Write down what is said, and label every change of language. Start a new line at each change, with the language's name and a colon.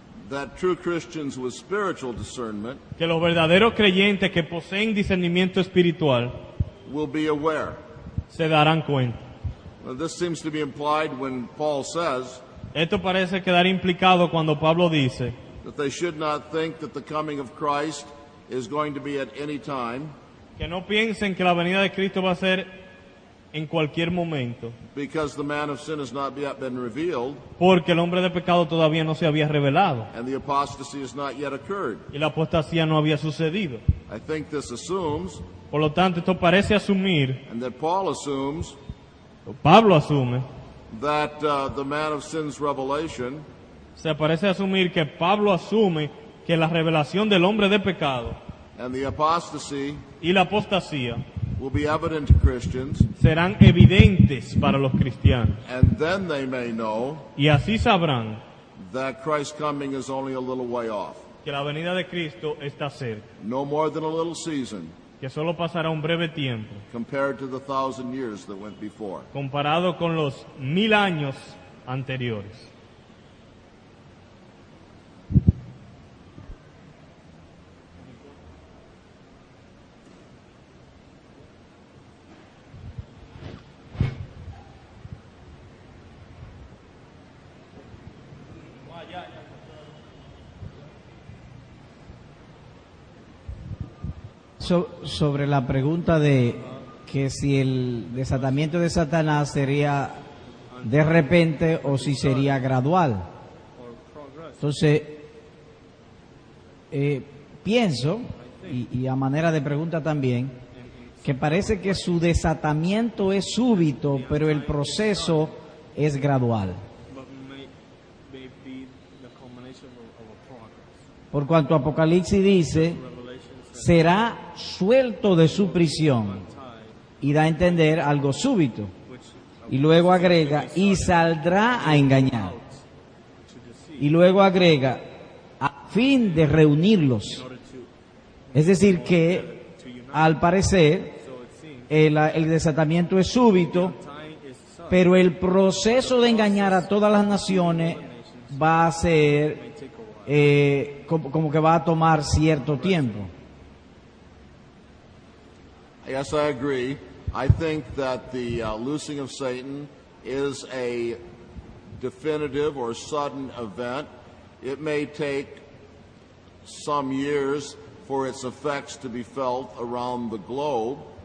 English: that true Christians with spiritual discernment
Spanish: que los verdaderos creyentes que poseen discernimiento espiritual
English: will be aware.
Spanish: se darán cuenta.
English: Now, this seems to be implied when Paul says
Spanish: Esto parece quedar implicado cuando Pablo dice
English: that they should not think that the coming of Christ is going to be at any time,
Spanish: que no piensen que la venida de Cristo va a ser en cualquier momento,
English: because the man of sin has not yet been revealed
Spanish: porque el hombre de pecado todavía no se había revelado
English: and the apostasy has not yet occurred.
Spanish: y la apostasía no había sucedido.
English: I think this assumes,
Spanish: Por lo tanto, esto parece asumir,
English: and that Paul assumes,
Spanish: Pablo asume,
English: that the man of sin's revelation
Spanish: se parece asumir que Pablo asume que la revelación del hombre de pecado
English: and the apostasy
Spanish: y la apostasía
English: will be evident to Christians,
Spanish: serán evidentes para los cristianos
English: and then they may know
Spanish: y así sabrán
English: that Christ's coming is only a little way off,
Spanish: que la venida de Cristo está cerca,
English: no more than a little season
Spanish: que solo pasará un breve tiempo
English: compared to the 1,000 years that went before.
Spanish: comparado con los 1000 años anteriores. Sobre la pregunta de que si el desatamiento de Satanás sería de repente o si sería gradual. Entonces, pienso, y a manera de pregunta también, que parece que su desatamiento es súbito, pero el proceso es gradual.
English: But may be the culmination of a progress.
Spanish: Por cuanto Apocalipsis dice, será suelto de su prisión, y da a entender algo súbito. Y luego agrega, y saldrá a engañar. Y luego agrega, a fin de reunirlos. Es decir que, al parecer, el desatamiento es súbito, pero el proceso de engañar a todas las naciones va a ser como que va a tomar cierto tiempo.
English: Yes, I agree. I think that the loosing of Satan is a definitive or sudden event. It may take some years for its effects to be felt around the globe.